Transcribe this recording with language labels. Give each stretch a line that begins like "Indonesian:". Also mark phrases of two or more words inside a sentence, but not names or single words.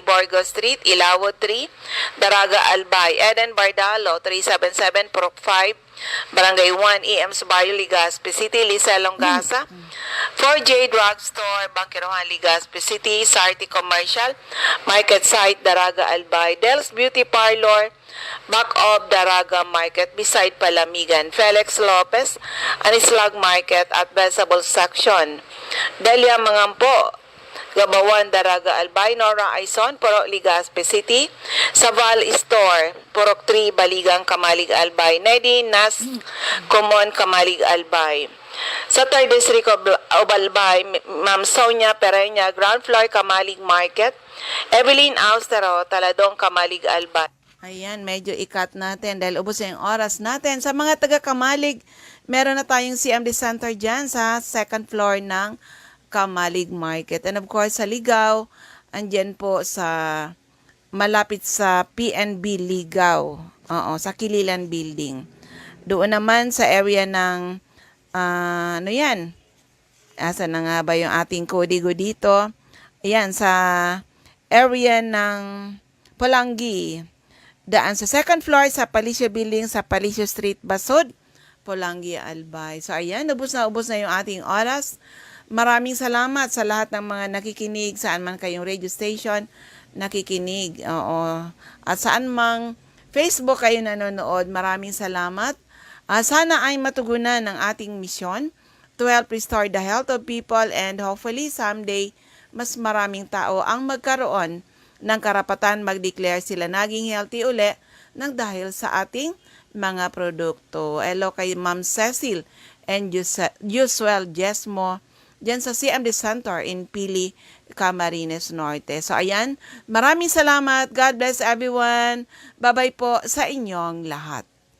Filipino: Borgo Street, Ilawo 3, Daraga, Albay. Eden Bardalo, 377, Purok 5, Barangay 1, EM Subayo, Legazpi City, Lisa Longasa, 4J Drugstore, Bangkirohan, Legazpi City, Sarti Commercial, Market Site, Daraga, Albay, Del's Beauty Parlor,
English: back of Daraga Market, beside Palamigan,
Filipino: Felix Lopez, Anislag Market at Vegetable Section, Delia Mangampo, Gabawan, Daraga, Albay, Nora, Aizon, Purok, Legazpi City. Sa Val Store, Purok 3, Baligang, Kamalig, Albay. Nedi, Nas, Common, Kamalig, Albay. Sa 3rd District of Albay, Ma'am Sonia Pereña, ground floor, Kamalig Market. Evelyn Austero, Taladong, Kamalig, Albay. Ayan, medyo ikat natin dahil ubos na yung oras natin. Sa mga taga-Kamalig, meron na tayong CMD Center dyan sa 2nd floor ng Kamalig Market.
English: And of course,
Filipino: sa Ligaw, andyan po sa malapit sa PNB Ligaw. Oo, sa Kililan Building. Doon naman sa area ng, ano yan? Asa na nga ba yung ating kodigo dito? Ayan, sa area ng Pulangi. Daan sa 2nd floor sa Palicio Building sa Palicio Street, Basod, Pulangi, Albay. So ayan, ubos na yung ating oras. Maraming salamat sa lahat ng mga nakikinig, saan man kayong radio station nakikinig. Oo. At saan mang Facebook kayo nanonood, maraming salamat. Sana ay matugunan ng ating misyon
English: to help restore the health of people
Filipino: and hopefully someday mas maraming tao ang magkaroon ng karapatan mag-declare sila naging healthy uli nang dahil sa ating mga produkto. Hello kay Ma'am Cecil and Usual Jesmo dyan sa CMD Center in Pili, Camarines Norte. So ayan, maraming salamat.
English: God bless everyone.
Filipino: Bye-bye po sa inyong lahat.